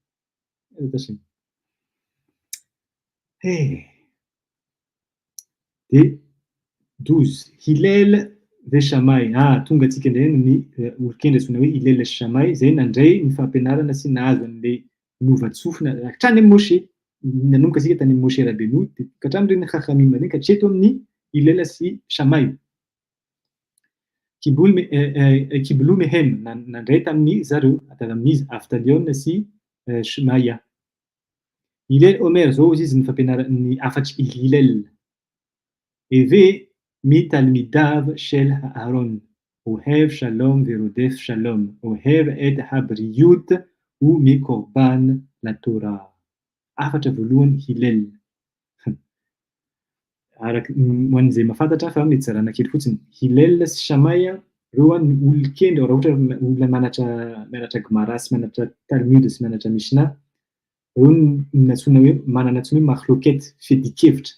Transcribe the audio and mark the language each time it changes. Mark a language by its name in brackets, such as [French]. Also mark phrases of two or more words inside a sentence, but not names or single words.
[Malagasy] De 12 Hillel ve Shammai. Tonga antsika indray ny olon-kendry antsoina hoe Hillel sy Shammai, zay nandray ny fampianarana sy nahazo an'le novatsofina hatrany amin'ny Moshe. Nanomboka asika tany amin'ny Moshe Rabbeinu de hatramin'ireny Chachamim reny ka hatreto amin'ny Hillel sy Shammai. [Hebrew] קיבלו מהם [Malagasy] nandray tamin'ny zareo, tamin'izy Aftalion sy Shemaya. Hillel Omer zao izy ny fampianarana ny afatry Hillel. [Hebrew] הוי מתלמידיו של אהרן. אוהב שלום ורודף שלום. אוהב את הבריות ו מ קרבן ל תורה. [Malagasy] Afatra voalohany Hillel. Araky hoan'izay mahafantatra fa mety zarana kely fotsiny. Hillel sy Shammai reo ny olon-kendry raha ohatra olona mianatra Gemara sy mianatra Talmud sy mianatra Mishna, reo natsoina hoe manana antsoina hoe mahloket, fedikevitra.